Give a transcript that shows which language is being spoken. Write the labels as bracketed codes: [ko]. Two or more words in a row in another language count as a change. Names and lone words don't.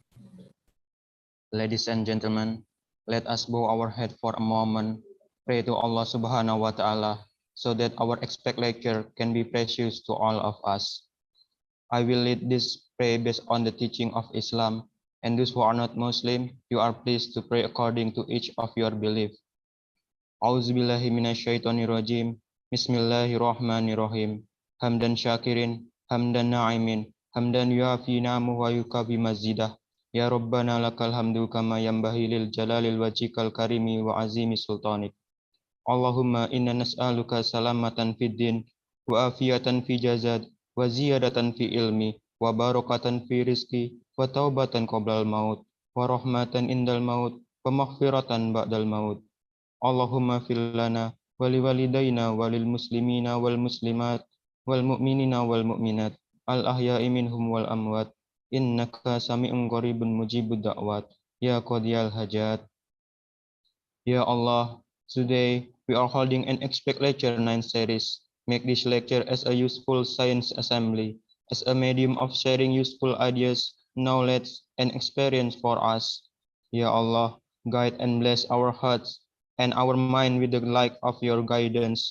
[en] Ladies and gentlemen, let us bow our head for a moment, pray to Allah [ar] سبحانه وتعالى, [en] so that our expert lecture can be precious to all of us. I will lead this prayer based on the teaching of Islam, and those who are not Muslim, you are pleased to pray according to each of your belief. [ar] أعوذ بالله من الشيطان الرجيم. بسم الله الرحمن الرحيم حمدا شاكرين حمدا ناعمين حمدا يوافي نعمه ويكافئ مزيده. يا ربنا لك الحمد كما ينبغي لجلال وجهك الكريم وعظيم سلطانك. اللهم إنا نسألك سلامة في الدين وعافية في الجسد وزيادة في العلم وبركة في الرزق وتوبة قبل الموت ورحمة عند الموت ومغفرة بعد الموت. اللهم اغفر لنا ولوالدينا وللمسلمين والمسلمات والمؤمنين والمؤمنات الأحياء منهم والأموات إنك سميع قريب مجيب الدعوات يا قاضي الحاجات. يا الله, [en] today we are holding an expert lecture 9 series. Make this lecture as a useful science assembly, as a medium of sharing useful ideas, knowledge, and experience for us. [ar] يا الله, [en] guide and bless our hearts and our mind with the light of your guidance.